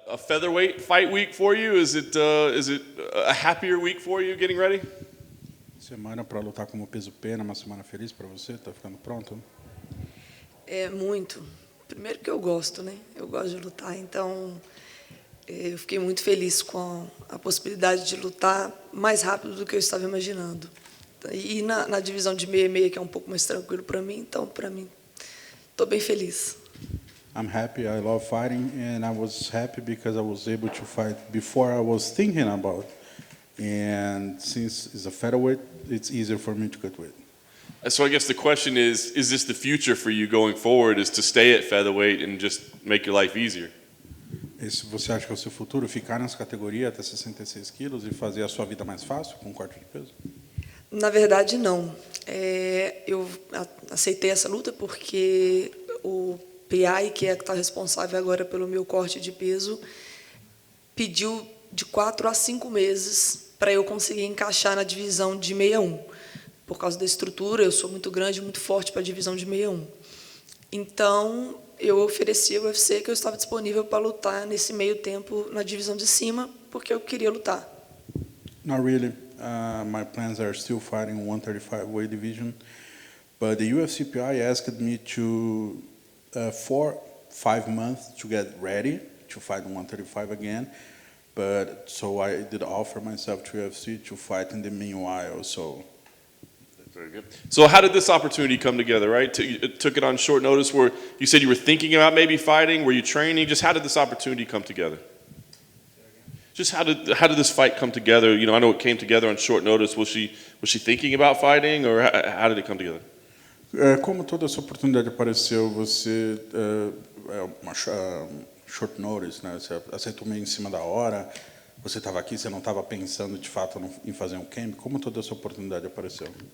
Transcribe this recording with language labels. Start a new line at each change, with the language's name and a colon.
English: a featherweight fight week for you? Is it a happier week for you getting ready?
Portuguese: Semana para lutar como peso pena, uma semana feliz para você? Tá ficando pronto? É muito. Primeiro que eu gosto, né? Eu gosto de lutar, então eu fiquei muito feliz com a possibilidade de lutar mais rápido do que eu estava imaginando. E na divisão de meia e meia, que é um pouco mais tranquilo para mim, então, para mim, estou bem feliz.
English: I'm happy. I love fighting, and I was happy because I was able to fight before I was thinking about. And since it's a featherweight, it's easier for me to get weight. So I guess the question is this the future for you going forward, is to stay at featherweight and just make your life easier?
Portuguese: Esse você acha que é o seu futuro? Ficar nessa categoria até 66 quilos e fazer a sua vida mais fácil com corte de peso? Na verdade, não. Eu aceitei essa luta porque o PI, que está responsável agora pelo meu corte de peso, pediu de 4 a 5 meses para eu conseguir encaixar na divisão de 61. Por causa da estrutura, eu sou muito grande, muito forte para a divisão de 61. Então, eu ofereci ao UFC que eu estava disponível para lutar nesse meio tempo na divisão de cima, porque eu queria lutar.
English: Not really. My plans are still fighting 135 weight division, but the UFC PI asked me to 4-5 months to get ready to fight 135 again. But so I did offer myself to UFC to fight in the meanwhile. So. Very good. So how did this opportunity come together, right? Took it on short notice, where you said you were thinking about maybe fighting, were you training? Just how did this opportunity come together? Just how did this fight come together? You know, I know it came together on short notice. Was she thinking about fighting, or how did it come together?
Portuguese: Como toda essa oportunidade apareceu, você uma
English: short notice,
Portuguese: né? Você aceitou meio em cima da hora. Você estava aqui, você não estava pensando de fato em fazer um camp. Como toda essa oportunidade apareceu?